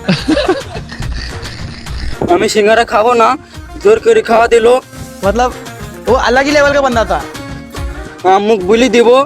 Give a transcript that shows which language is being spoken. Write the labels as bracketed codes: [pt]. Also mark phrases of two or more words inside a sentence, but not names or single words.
[bn] আমি সিঙ্গারা খাবো না, জোর করে খাওয়া দিল। [hi] मतलब वो अलग ही लेवल का बंदा था [bn] মুখ বুলি দিব।